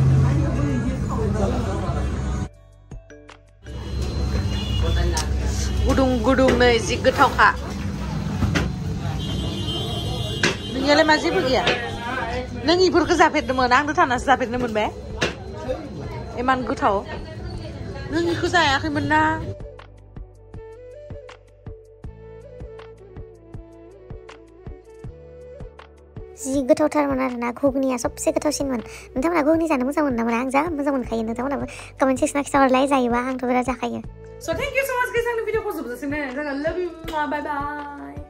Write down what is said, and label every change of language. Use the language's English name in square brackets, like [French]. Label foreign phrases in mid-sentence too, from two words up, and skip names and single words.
[Bodo] गुदुं गुदुं नै जि गोथावखा नोंनियालाय मा जेबो गैया नों इफोरखौ जाफेरदोंमोन आंनो थानासो जाफेरनो मोनबाय इमान गोथाव नों इखौ जायाखैमोन ना जि गोथावथारमोन आरोना घुगनिया सबसे गोथावसिनमोन नोंथांमोना घुगनि जानो मोजां मोनो ना मोना आं जा मोजां मोनखायो नोंथांमोनाबो [English] comment section [Bodo] खिथाहरलाय जायोबा आंथ' बिराद जाखायो [English] So thank you so much guys [Bodo] आंनि भिडिअखौ जोबजासिम नायनायनि थाखाय [English] love you bye bye